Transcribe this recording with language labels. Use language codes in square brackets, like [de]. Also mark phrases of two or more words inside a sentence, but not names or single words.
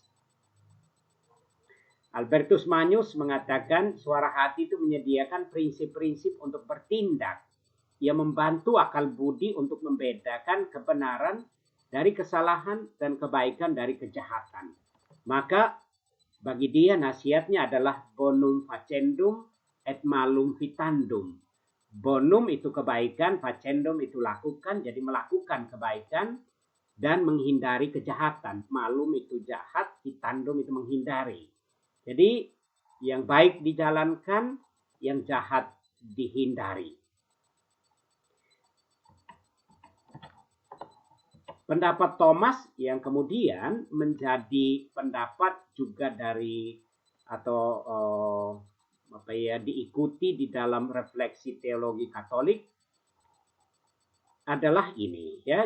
[id] Albertus Magnus mengatakan suara hati itu menyediakan prinsip-prinsip untuk bertindak. Ia membantu akal budi untuk membedakan kebenaran dari kesalahan dan kebaikan dari kejahatan. Maka bagi dia nasihatnya adalah [la] bonum facendum et malum vitandum. [id] Bonum itu kebaikan, facendum itu lakukan, jadi melakukan kebaikan dan menghindari kejahatan. Malum itu jahat, vitandum itu menghindari. Jadi yang baik dijalankan, yang jahat dihindari. Pendapat Thomas yang kemudian menjadi pendapat juga dari atau diikuti di dalam refleksi teologi Katolik adalah ini, ya.